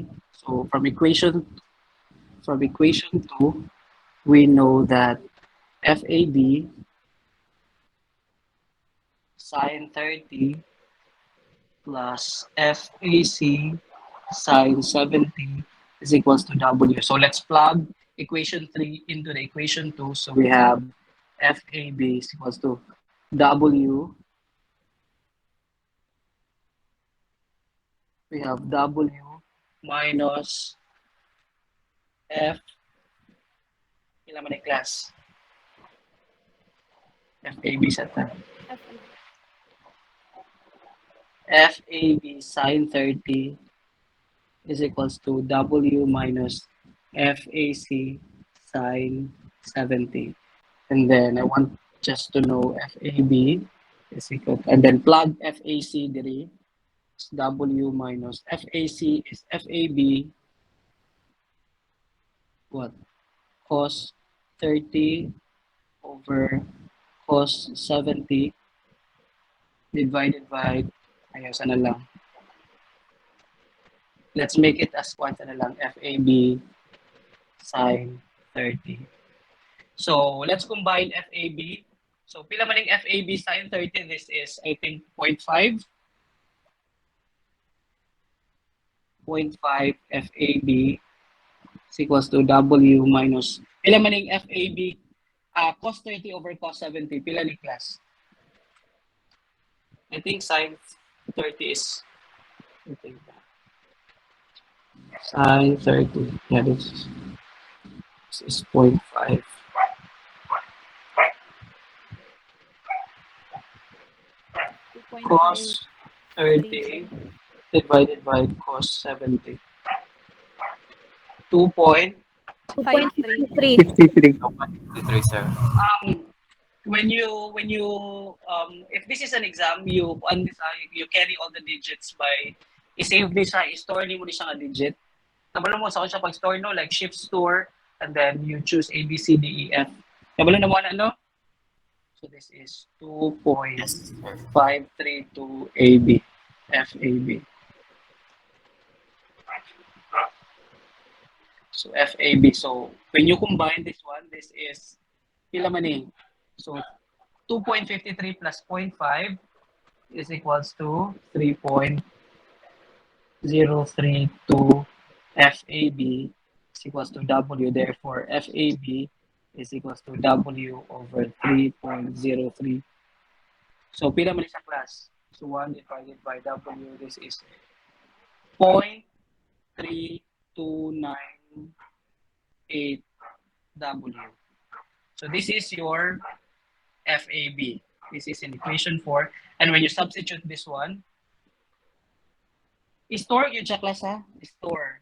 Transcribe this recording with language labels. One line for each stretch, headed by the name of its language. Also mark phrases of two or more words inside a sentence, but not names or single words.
English: So from equation 2, we know that FAB sine 30 plus FAC sine 70 is equals to W. So let's plug equation 3 into the equation 2. So we have FAB is equals to W. We have W minus F.
Cebuano: Ilan man yung class? FAB sa ta.
English: FAB sine 30 is equals to W minus FAC sine 70. And then I want just to know FAB is equal to, and then plug FAC diri. W minus FAC is FAB what? Cos 30 over cos 70 divided by,
Cebuano: ayaw, sana lang.
English: Let's make it as one,
Cebuano: sana lang,
English: FAB sine 30. So, let's combine FAB. So,
Cebuano: pila man yung
English: FAB sine 30, this is, I think, 0.5. 0.5 FAB is equals to W minus,
Cebuano: pila man yung FAB,
English: cos 30 over cos 70,
Cebuano: pila ni class?
English: I think sine 30 is, I think, sine 30, yeah, this is 0.5. Cos 30 divided by cos 70. 2.53. 2.53, sir. When you if this is an exam, you carry all the digits by i-save this
Cebuano: i-store ni mo ni siya nga
English: digit.
Cebuano: Kabalo mo sa siya pag-store no,
English: like shift store, and then you choose A, B, C, D, E, F.
Cebuano: Kabalo na mo na, no?
English: So this is 2.532 AB, FAB. So FAB. So when you combine this one, this is
Cebuano: pila man eh.
English: So 2.53 plus 0.5 is equals to 3.032 FAB is equals to W. Therefore, FAB is equals to W over 3.03. So,
Cebuano: pila man sa
English: class? So, 1 divided by W, this is 0.3298 W. So, this is your FAB. This is in equation 4. And when you substitute this one, store
Cebuano: yun siya
English: class ha? Store.